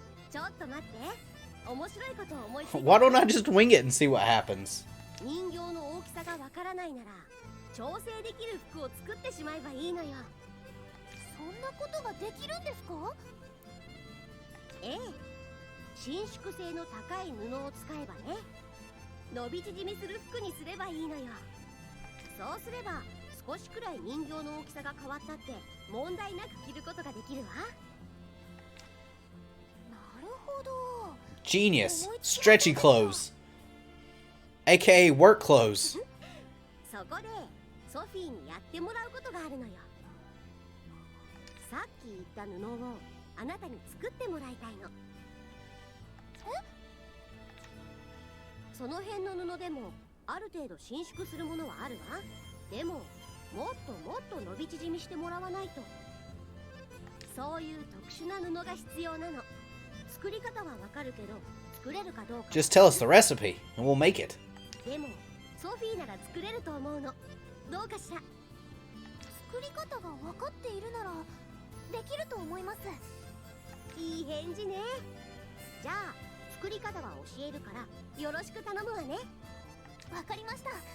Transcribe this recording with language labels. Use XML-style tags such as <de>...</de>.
<ja>ちょっと待って、面白いことを思いついた。</ja> <en>Why don't I just wing it and see what happens?</en> <ja>人形の大きさがわからないなら調整できる服を作ってしまえばいいのよ。そんなことができるんですか？ええ、伸縮性の高い布を使えばね、伸び縮みする服にすればいいのよ。そうすれば少しくらい人形の大きさが変わったって問題なく着ることができるわ。なるほど。</ja> <en>Genius. Stretchy clothes. AKA work clothes.</en> <ja>そこでソフィーにやってもらうことがあるのよ。さっき言った布をあなたに作ってもらいたいの。その辺の布でもある程度伸縮するものはあるわ。でももっともっと伸び縮みしてもらわないと。そういう特殊な布が必要なの。作り方はわかるけど作れるかどうか。</ja> <en>Just tell us the recipe and we'll make it.</en> <ja>でもソフィーなら作れると思うの。どうかしら。作り方が分かっているならできると思います。いい返事ね。じゃあ作り方は教えるからよろしく頼むわね。わかりました。</ja>